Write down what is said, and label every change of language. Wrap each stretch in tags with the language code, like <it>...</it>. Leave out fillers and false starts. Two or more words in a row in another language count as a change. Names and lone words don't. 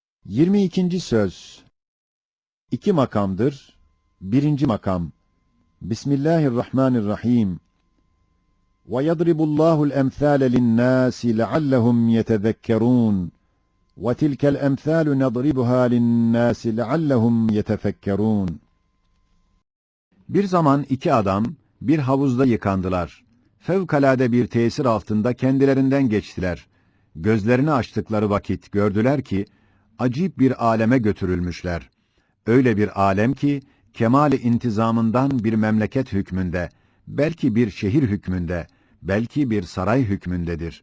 <tr>22. söz. İki makamdır. Birinci makam.</tr> <ar>Bismillahirrahmanirrahim. وَيَضْرِبُ اللّٰهُ الْاَمْثَالَ لِلنَّاسِ لَعَلَّهُمْ يَتَذَكَّرُونَ وَتِلْكَ الْاَمْثَالُ نَضْرِبُهَا لِلنَّاسِ لَعَلَّهُمْ يَتَفَكَّرُونَ.</ar> <tr>Bir zaman iki adam bir havuzda yıkandılar. Fevkalade bir tesir altında kendilerinden geçtiler. Gözlerini açtıkları vakit gördüler ki, acayip bir aleme götürülmüşler. Öyle bir alem ki, kemali intizamından bir memleket hükmünde, belki bir şehir hükmünde, belki bir saray hükmündedir.</tr>